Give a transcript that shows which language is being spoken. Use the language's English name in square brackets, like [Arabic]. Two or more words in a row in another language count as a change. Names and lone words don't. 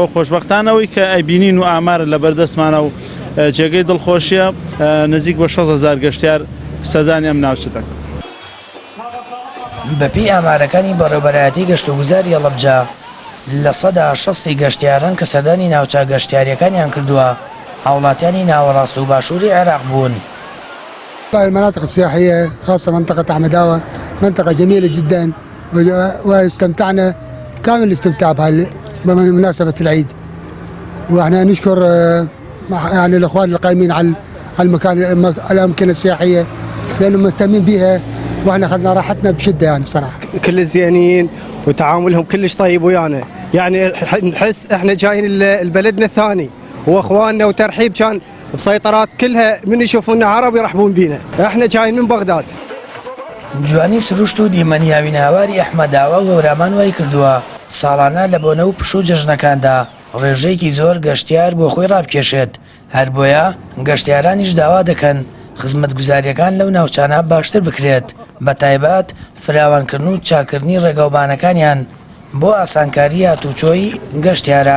[Central Kurdish] خۆشبەختانەوەی کە ئەیبینین و ئامارە لە بەردەستمانە و جێگەی دڵخۆشیە نزیک بە 6,000 گەشتیار سەردانی ئەم ناوچەکە. بەپێی ئامارەکانی بەڕێوەبەرایەتی گەشت و گوزاری هەڵەبجە لە 60 گەشتیاران کە سەردانی ناوچە گەشتیاریەکانیان کردووە هاوڵاتیانی ناوەڕاست و باشووری عێراق بوون. [Arabic] المناطق السياحية خاصة منطقة أحمداوة منطقة جميلة جدا واستمتعنا كامل الاستمتاع بمناسبة العيد، واحنا نشكر يعني الأخوان القائمين على الأماكن السياحية لأنهم مهتمين بها واحنا اخذنا راحتنا بشده يعني بصراحه. كل زينين وتعاملهم كلش طيب ويانا، يعني نحس احنا جايين لبلدنا الثاني واخواننا وترحيب كان بسيطرات كلها من يشوفونا عرب يرحبون بينا، احنا جايين من بغداد. [Central Kurdish] جوانی سروشت و دیمەنی هاویناواری ئەحمەداوە و گەورامان وای کردووە ساڵانە لە بۆنە و پشوو جەژنەکاندا ڕێژەیەکی زۆر گەشتیار بۆ خۆی ڕابکێشێت، هەر بۆیە گەشتیارانیش داوا دەکەن خزمەتگوزاریەکان لەو ناوچانە باشتر بکرێت، بە تایبەت فراوانکردن و چاکردنی ڕێگەوبانەکانیان بۆ ئاسانکاری هاتوچۆی گەشتیاران.